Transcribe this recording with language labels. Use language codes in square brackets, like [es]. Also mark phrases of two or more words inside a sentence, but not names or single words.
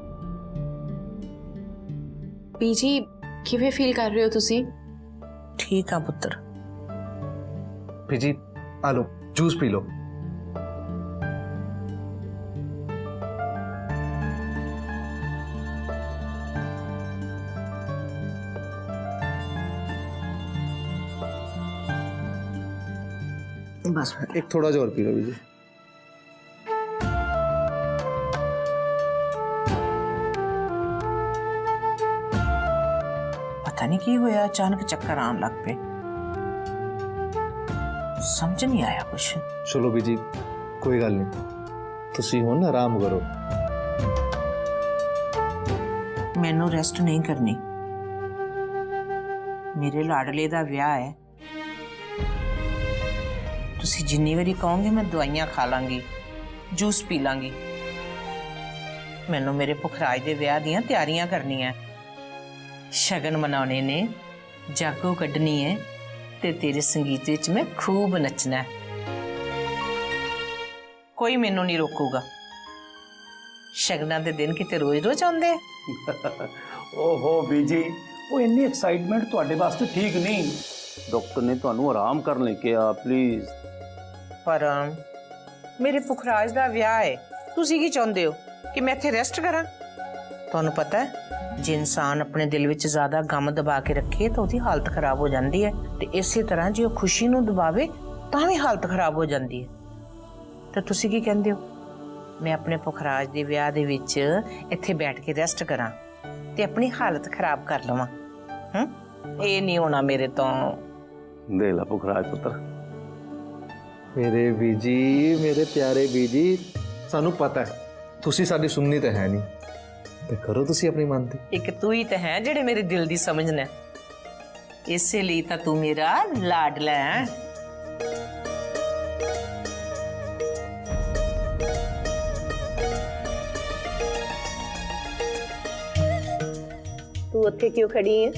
[pa] ਬੀਜੀ ਕਿਵੇਂ ਫੀਲ ਕਰ ਰਹੇ ਹੋ ਤੁਸੀਂ? ਠੀਕ ਹੈ ਪੁੱਤਰ। ਬੀਜੀ ਆ ਲਓ ਜੂਸ ਪੀ ਲਓ। बस ਇੱਕ ਥੋੜਾ ਜਿਹਾ ਹੋਰ ਪੀ ਲਓ ਬੀਜੀ। ਪਤਾ ਨਹੀਂ ਕੀ ਹੋਇਆ, ਅਚਾਨਕ ਚੱਕਰ ਆਉਣ ਲੱਗ ਪਏ, ਸਮਝ ਨਹੀਂ ਆਇਆ ਕੁਝ। ਚਲੋ ਬੀਜੀ ਕੋਈ ਗੱਲ ਨਹੀਂ, ਤੁਸੀਂ ਹੁਣ ਆਰਾਮ ਕਰੋ। ਮੈਨੂੰ ਰੈਸਟ ਨਹੀਂ ਕਰਨੀ, ਮੇਰੇ ਲਾਡਲੇ ਦਾ ਵਿਆਹ ਹੈ। ਤੁਸੀਂ ਜਿੰਨੀ ਵਾਰੀ ਕਹੋਗੇ ਮੈਂ ਦਵਾਈਆਂ ਖਾ ਲਾਂਗੀ, ਜੂਸ ਪੀ ਲਾਂਗੀ। ਮੈਨੂੰ ਮੇਰੇ ਪੁਖਰਾਜ ਦੇ ਵਿਆਹ ਦੀਆਂ ਤਿਆਰੀਆਂ ਕਰਨੀਆਂ, ਸ਼ਗਨ ਮਨਾਉਣੇ ਨੇ, ਜਾਗੋ ਕੱਢਣੀ ਹੈ ਤੇ ਤੇਰੇ ਸੰਗੀਤ ਵਿੱਚ ਮੈਂ ਖੂਬ ਨੱਚਣਾ ਹੈ। ਕੋਈ ਮੈਨੂੰ ਨਹੀਂ ਰੋਕੂਗਾ। ਸ਼ਗਨਾਂ ਦੇ ਦਿਨ ਕਿਤੇ ਰੋਜ਼ ਰੋਜ਼ ਆਉਂਦੇ। ਓਹੋ ਬੀਜੀ, ਉਹ ਇੰਨੀ ਐਕਸਾਈਟਮੈਂਟ ਤੁਹਾਡੇ ਵਾਸਤੇ ਠੀਕ ਨਹੀਂ। ਡਾਕਟਰ ਨੇ ਤੁਹਾਨੂੰ ਆਰਾਮ ਕਰਨ ਲਈ ਕਿਹਾ, ਪਲੀਜ਼। ਪਰ ਮੇਰੇ ਪੁਖਰਾਜ ਦਾ ਵਿਆਹ ਹੈ, ਤੁਸੀਂ ਕੀ ਚਾਹੁੰਦੇ ਹੋ ਕਿ ਮੈਂ ਇੱਥੇ ਰੈਸਟ ਕਰਾਂ? ਤੁਹਾਨੂੰ ਪਤਾ ਹੈ ਜੇ ਇਨਸਾਨ ਆਪਣੇ ਦਿਲ ਵਿੱਚ ਜ਼ਿਆਦਾ ਗ਼ਮ ਦਬਾ ਕੇ ਰੱਖੇ [hi] तो उसकी हालत खराब हो जाती है, [pa] ਤੇ ਇਸੀ ਤਰ੍ਹਾਂ ਜੇ ਉਹ ਖੁਸ਼ੀ ਨੂੰ ਦਬਾਵੇ ਤਾਂ [hi] भी हालत खराब हो जाती है। [pa] ਤਾਂ ਤੁਸੀਂ ਕੀ ਕਹਿੰਦੇ ਹੋ ਮੈਂ ਆਪਣੇ ਪੁਖਰਾਜ ਦੇ ਵਿਆਹ ਦੇ ਵਿੱਚ ਇੱਥੇ ਬੈਠ ਕੇ ਰੈਸਟ ਕਰਾਂ ਤੇ ਆਪਣੀ ਹਾਲਤ ਖਰਾਬ ਕਰ ਲਵਾਂ? ਇਹ ਨਹੀਂ ਹੋਣਾ ਮੇਰੇ ਤੋਂ। ਦੇ ਲਾ ਪੁਖਰਾਜ ਪੁੱਤਰ। ਮੇਰੇ ਬੀਜੀ, ਮੇਰੇ ਪਿਆਰੇ ਬੀਜੀ, ਸਾਨੂੰ ਪਤਾ ਹੈ ਤੁਸੀਂ ਸਾਡੀ ਸੁਣਨੀ ਤਾਂ ਹੈ ਨਹੀਂ, ਤੇ ਕਰੋ ਤੁਸੀਂ ਆਪਣੀ ਮਨ ਦੀ। ਇੱਕ ਤੂੰ ਹੀ ਤਾਂ ਹੈਂ ਜਿਹੜਾ ਮੇਰੇ ਦਿਲ ਦੀ ਸਮਝਣਾ, ਇਸ ਲਈ ਤਾਂ ਤੂੰ ਮੇਰਾ ਲਾਡਲਾ ਹੈਂ। ਤੂੰ ਉੱਥੇ ਕਿਉਂ ਖੜ੍ਹੀ ਹੈਂ?